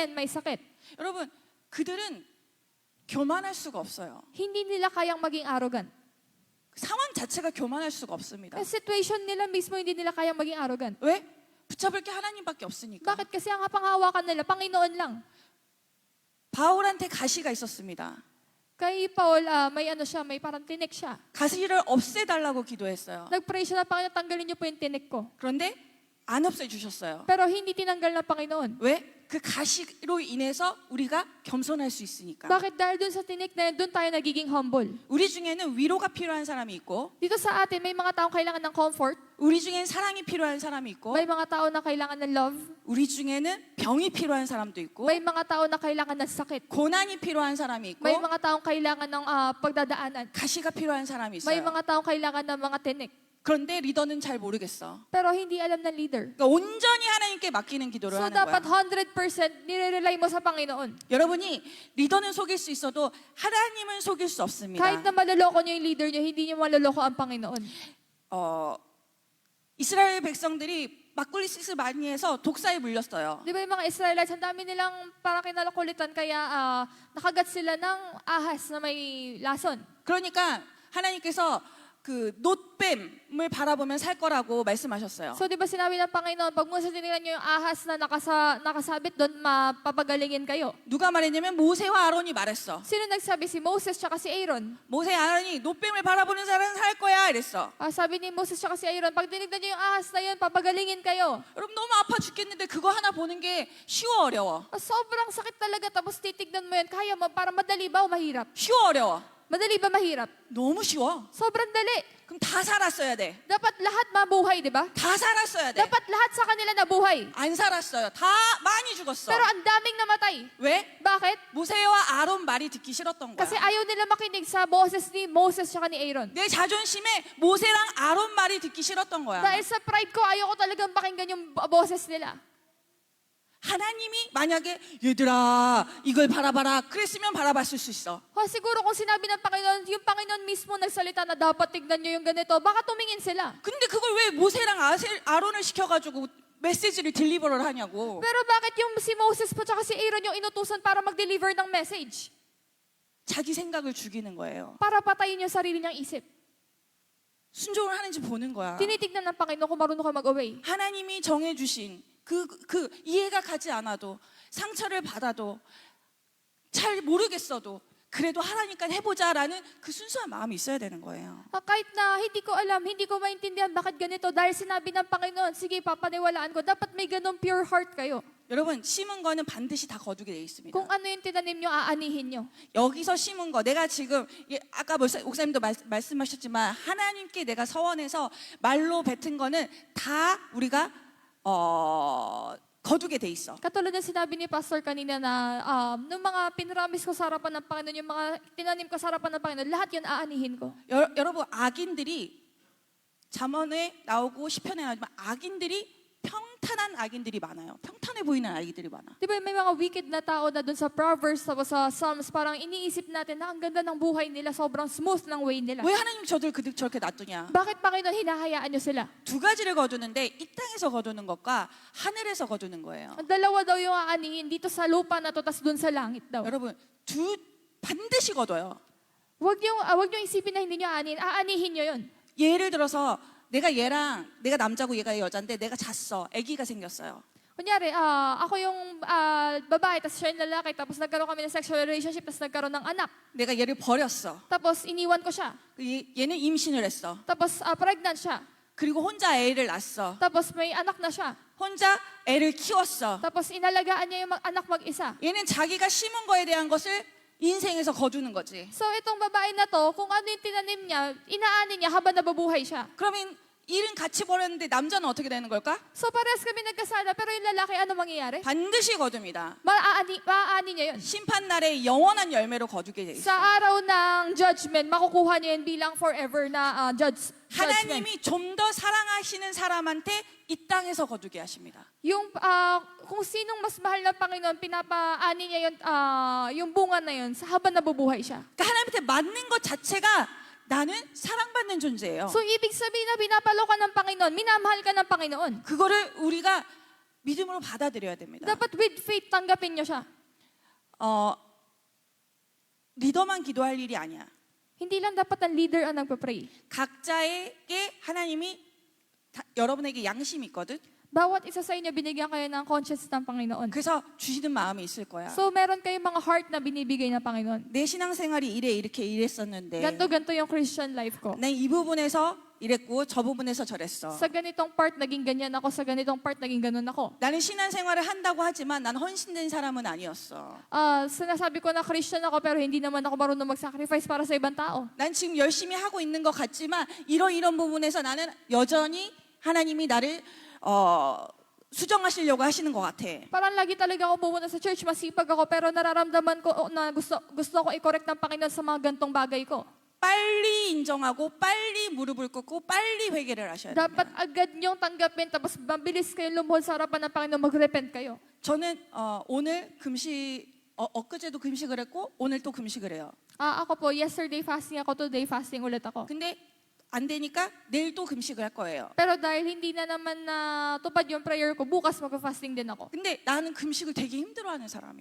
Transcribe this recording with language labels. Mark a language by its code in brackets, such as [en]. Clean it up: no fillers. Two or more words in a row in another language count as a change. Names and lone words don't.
[tl] Ken may sakit. [ko] 여러분, 그들은 교만할 수가 없어요. [tl] Hindi nila kayang maging arrogant. [ko] 상황 자체가 교만할 수가 없습니다. [tl] Yung situation nila mismo, hindi nila kayang maging arrogant. [ko] 왜? 붙잡을 게 하나님밖에 없으니까. [tl] Bakit? Kasi ang panghawakan nila, Panginoon lang. [ko] 바울한테 가시가 있었습니다. [tl] Kay Paul, may parang tinik siya. [ko] 가시를 없애달라고 기도했어요. [tl] Nag-pray siya na, Panginoon, tanggalin niyo po yung tinik ko. [ko] 그런데 안 없애주셨어요. [tl] Pero hindi tinanggal ng Panginoon. [ko] 왜? 그 가시로 인해서 우리가 겸손할 수 있으니까. [tl] Bakit? Dahil dun sa tinik na yun, dun tayo nagiging humble. [ko] 우리 중에는 위로가 필요한 사람이 있고, [tl] Dito sa atin, may mga taong kailangan ng comfort. [ko] 우리 중엔 사랑이 필요한 사람이 있고, [tl] May mga tao na kailangan ng love. [ko] 우리 중에는 병이 필요한 사람도 있고, [tl] May mga tao na kailangan ng sakit. [ko] 고난이 필요한 사람이 있고, [tl] May mga taong kailangan ng pagdadaanan. [ko] 가시가 필요한 사람이 [tl] May [ko] 있어요. [tl] mga taong kailangan ng mga tinik. [ko] 그런데 리더는 잘 모르겠어. [tl] Pero hindi alam ng leader. [ko] 그러니까 온전히 하나님께 맡기는 기도를 [tl] So [ko] 하는 [tl] dapat [ko] 거야. [tl] 100% nire-rely mo sa Panginoon. [ko] 여러분이 리더는 속일 수 있어도 하나님은 속일 수 없습니다. [tl] Kahit na maloloko niyo yung leader niyo, hindi niyo maloloko ang Panginoon. [ko] 이스라엘 백성들이 막걸리짓을 많이 해서 독사에 물렸어요. [tl] Di ba yung mga Israelites, ang dami nilang parang kinalakulitan kaya nakagat sila ng ahas na may lason. [ko] 그러니까 하나님께서 그 놋뱀을 바라보면 살 거라고 말씀하셨어요. [tl] So di ba sinabi ng Panginoon, pag mo sa tinignan niyo yung ahas na nakasabit doon, mapapagalingin kayo. [ko] 누가 말했냐면 모세와 아론이 말했어. [tl] Sino nagsabi? Si Moses tsaka si Aaron. [ko] 모세 아론이 놋뱀을 바라보는 사람은 살 거야 이랬어. [tl] Sabi ni Moses tsaka si Aaron, pag tinignan niyo yung ahas na yun, papagalingin kayo. [ko] 여러분 너무 아파 죽겠는데 그거 하나 보는 게 쉬워 어려워? [tl] Sobrang sakit talaga, tapos titignan mo yun, kaya mo, para madali ba o mahirap? [ko] 쉬워 어려워? [tl] Madali ba mahirap? [ko] 너무 쉬워. [tl] Sobrang dali. [ko] 그럼 다 살았어야 돼. [tl] Dapat lahat mabuhay, di ba? [ko] 다 살았어야 돼. [tl] Dapat lahat sa kanila nabuhay. [ko] 안 살았어요. 다 많이 죽었어. [tl] Pero ang daming namatay. [ko] 왜? [tl] Bakit? [ko] 모세와 아론 말이 듣기 싫었던 [tl] Kasi [ko] 거야. [tl] ayaw nila makinig sa boses ni Moses tsaka ni Aaron. [ko] 내 자존심에 모세랑 아론 말이 듣기 싫었던 거야. [tl] Dahil sa pride ko, ayaw ko talagang pakinggan yung boses nila. [ko] 하나님이 만약에 얘들아 이걸 바라봐라 그랬으면 바라봤을 수 있어. [tl] Siguro kung sinabi ng Panginoon, yung Panginoon mismo nagsalita na dapat tignan nyo yung ganito, baka tumingin sila. [ko] 근데 그걸 왜 모세랑 아론을 시켜가지고 [en] message를 deliver를 [ko] 하냐고. [tl] Pero bakit yung si Moses po tsaka si Aaron yung inutusan para mag-deliver ng message? [ko] 자기 생각을 죽이는 거예요. [tl] Para patayin yung sarili niyang isip. [ko] 순종을 하는지 보는 거야. [tl] Tinitignan ng Panginoon kung marunong ka mag-obey. [ko] 하나님이 정해주신 그 이해가 가지 않아도 상처를 받아도 잘 모르겠어도 그래도 하나니까 해보자라는 그 순수한 마음이 있어야 되는 거예요. [tl] Kahit na hindi ko alam, hindi ko maintindihan bakit ganito, dahil sinabi ng Panginoon, sige, papaniwalaan ko, dapat may ganong [en] pure heart [tl] kayo. [ko] 여러분 심은 거는 반드시 다 거두게 돼 있습니다. [tl] Kung ano yung tinanim nyo, aanihin nyo. [ko] 여기서 심은 거 내가 지금 아까 목사님도 말씀하셨지만 하나님께 내가 서원해서 말로 뱉은 거는 다 우리가 거두게 돼 있어. [tl] Katulad ng sinabi ni Pastor kanina na nung mga pinramis ko sa harapan ng Panginoon, yung mga tinanim ko sa harapan ng Panginoon, lahat yun aanihin ko. [ko] 여러분 악인들이 잠언에 나오고 시편에 나오지만 악인들이 평탄한 악인들이 많아요. 평탄해 보이는 아이들이 많아. [tl] Di ba may mga wicked na tao na dun sa Proverbs tapos sa Psalms, parang iniisip natin na ang ganda ng buhay nila, sobrang smooth ng way nila. [ko] 왜 하나님 저들 저렇게 놔두냐? [tl] Bakit Panginoon hinahayaan niyo sila? [ko] 두 가지를 거두는데 이 땅에서 거두는 것과 하늘에서 거두는 거예요. [tl] Ang dalawa daw yung aanihin dito sa lupa na to tas dun sa langit daw. [ko] 여러분 반드시 거둬요. [tl] Wag niyo isipin na hindi niyo aanihin. Aanihin niyo 'yon. [ko] 예를 들어서 내가 남자고 얘가 여자인데 내가 잤어. 아기가 생겼어요. [tl] Kunyari, ako yung babae, tapos siya yung lalaki, tapos nagkaroon kami ng sexual relationship, tapos nagkaroon ng anak. [ko] 내가 얘를 버렸어. [tl] Tapos iniwan ko siya. [ko] 얘는 임신을 했어. [tl] Tapos pregnant siya. [ko] 그리고 혼자 애를 낳았어. [tl] Tapos may anak na siya. [ko] 혼자 애를 키웠어. [tl] Tapos inalagaan niya yung anak mag-isa. [ko] 얘는 자기가 심은 거에 대한 것을 인생에서 거두는 거지. [tl] So itong babae na to, kung ano yung tinanim niya, inaani niya habang nababuhay siya. [ko] 그러면 일은 같이 벌였는데 남자는 어떻게 되는 걸까? [tl] So parehas kami nagkasala, pero yung lalaki ano mangyayari? [ko] 반드시 거둡니다. [tl] Maaani niya yun. [ko] 심판 날에 영원한 열매로 거두게 돼 있어. [tl] Sa araw ng judgment, makukuha niya yun bilang forever na judgment. [ko] 하나님이 좀 더 사랑하시는 사람한테 이 땅에서 거두게 하십니다. [tl] Yung kung sinong mas mahal ng Panginoon, pinapaani niya yung bunga na yun habang nabubuhay siya. [ko] 그러니까 하나님한테 맞는 것 자체가 나는 사랑받는 존재예요. [tl] So ibig sabihin na pinapalo ka ng Panginoon, minamahal ka ng Panginoon. [ko] 그거를 우리가 믿음으로 받아들여야 됩니다. [tl] Dapat [en] with faith [tl] tanggapin niyo siya. [ko] 리더만 기도할 일이 아니야. [tl] Hindi lang dapat ang leader ang nagpa-pray. [ko] 각자에게 하나님이 여러분에게 양심이 있거든. [tl] Bawat isa sa inyo binigyan kayo ng conscience ng Panginoon. [ko] 그래서 주시는 마음이 있을 거야. [tl] So meron kayong mga heart na binibigay ng Panginoon. [ko] 내 신앙생활이 이렇게 이랬었는데 [tl] Ganto yung [en] Christian life [tl] ko. [ko] 난 이 부분에서 이랬고 저 부분에서 저랬어. [tl] Sa ganitong part naging ganyan ako, sa ganitong part naging ganun ako. [ko] 나는 신앙생활을 한다고 하지만 난 헌신된 사람은 아니었어. [tl] Sinasabi ko na Christian ako pero hindi naman ako marunong mag-sacrifice para sa ibang tao. [ko] 난 지금 열심히 하고 있는 것 같지만 이런 부분에서 나는 여전히 하나님이 나를 수정하시려고 하시는 것 같아. [tl] Parang lagi talaga ako pumunta sa church, masipag ako pero nararamdaman ko na gusto ko i-correct ng Panginoon sa mga gantong bagay ko. [ko] 빨리 인정하고 빨리 무릎을 꿇고 빨리 회개를 하셔야 돼요. [tl] Dapat agad niyong tanggapin tapos mabilis kayo lumuhod sa harapan ng Panginoon, mag-repent kayo. [ko] 저는 오늘 엊그제도 금식을 했고 오늘 또 금식을 해요. [tl] Ako po, [en] yesterday fasting [tl] ako, [en] today fasting [tl] ulit ako. [ko] 근데 안 되니까 내일 또 금식을 할 거예요. [tl] Pero dahil hindi na naman tupad yung prayer ko, bukas mag-fasting din ako. [ko] 근데 나는 금식을 되게 힘들어하는 사람이에요.